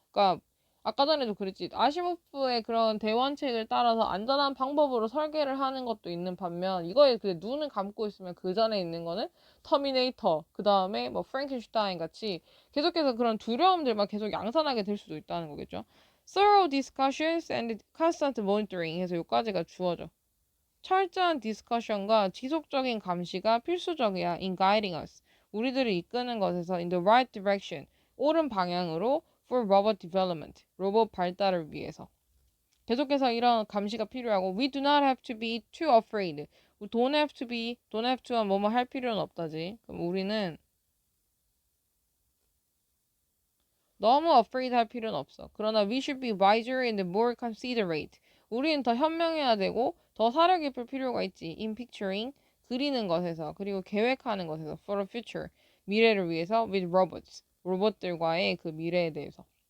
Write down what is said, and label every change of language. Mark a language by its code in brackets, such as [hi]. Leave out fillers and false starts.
[ko] 그러니까 아까 전에도 그랬지. 아시모프의 그런 대원칙을 따라서 안전한 방법으로 설계를 하는 것도 있는 반면 이거에 그 눈을 감고 있으면 그 전에 있는 거는 터미네이터, 그 다음에 뭐 프랭켄슈타인 같이 계속해서 그런 두려움들만 계속 양산하게 될 수도 있다는 거겠죠. [en] Thorough discussions and constant monitoring [ko] 해서 여기까지가 주어져. 철저한 디스커션과 지속적인 감시가 필수적이야. [en] In guiding us. [ko] 우리들을 이끄는 것에서 [en] in the right direction. [ko] 옳은 방향으로 [en] for robot development. [ko] 로봇 발달을 위해서. 계속해서 이런 감시가 필요하고 [en] we do not have to be too afraid. don't have to [ko] 만 뭐뭐 할 필요는 없다지. 그럼 우리는 너무 afraid 할 필요는 없어. [en] 그러나 we should be wiser and more considerate. [ko] 우리는 더 현명해야 되고 더 사려 깊을 필요가 있지. [en] In picturing, [ko] 그리는 것에서 그리고 계획하는 것에서 [en] for the future, [ko] 미래를 위해서 [en] with robots, [ko] 로봇들과의 그 미래에 대해서.